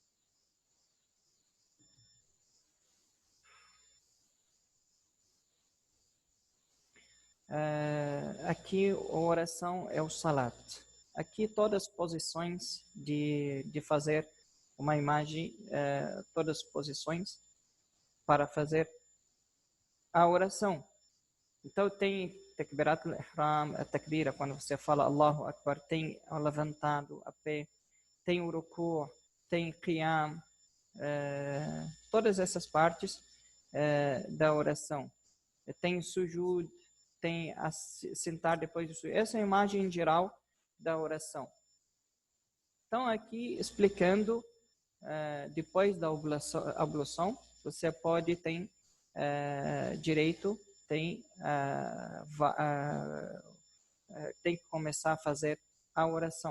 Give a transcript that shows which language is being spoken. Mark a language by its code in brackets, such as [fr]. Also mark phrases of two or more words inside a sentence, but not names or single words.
[pt] Aqui a oração é o salat. Aqui todas as posições de fazer uma imagem, todas as posições para fazer a oração. Então tem [ar] تكبيرة الإحرام, [pt] a takbira, quando você fala [ar] الله أكبر, [pt] tem o levantado, a pé, tem o ruku', tem qiyam, todas essas partes da oração. Tem sujud, tem a sentar depois do sujud. Essa é a imagem geral da oração. Então aqui explicando, depois da ablução, você pode ter direito, tem que começar a fazer a oração.